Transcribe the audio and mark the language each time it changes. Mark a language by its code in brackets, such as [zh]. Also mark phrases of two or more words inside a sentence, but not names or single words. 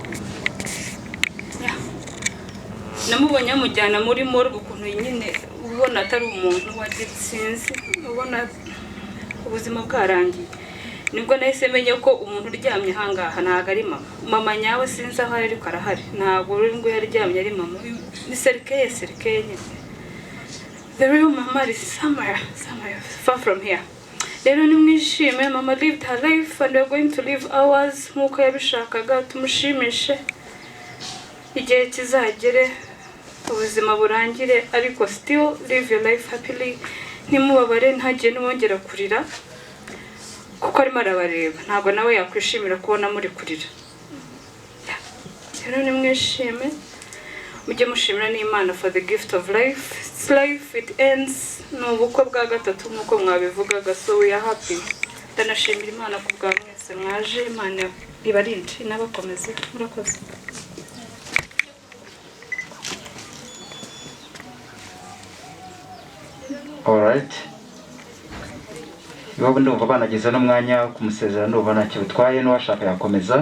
[rw] Namubonye amujyana muri morgue ukuntu nyine ubona atari umuntu wagitsinze, ubona ubuzima bwarangiye. Nibwo nahise menye ko umuntu uryamye ahangaha ntabwo ari mama nyawe, sinzi aho ari ariko arahari, ntabwo uri ngo yaryamye ari mama, ni serikeye nyine. [en] The real mama is somewhere far from here. [rw] Rero nimwishime, [en] mama lived her life and we're going to live ours [rw] nk'uko yabishakaga, tumushimishe igihe kizagere ubuzima burangire, ariko [en] still live your life happily. [rw] Ntimubabare, ntagiye n'uwongera kurira kuko arimo arabareba, ntabwo nawe yakwishimira kubona muri kurira. Rero nimwishime, mujye mushimira n'Imana [en] for the gift of life. It's life, it ends. [rw] Ni ubukwe bwa gatatu nk'uko mwabivugaga, [en] so we are happy. [rw] Ndanashimira Imana ku bwa mwese mwaje, Imana ibarinde inabakomeze, murakoze. Alright, iwabo ndumva banageza n'umwanya wo kumusezera, ndumva ntacyo bitwaye, n'uwashaka yakomeza.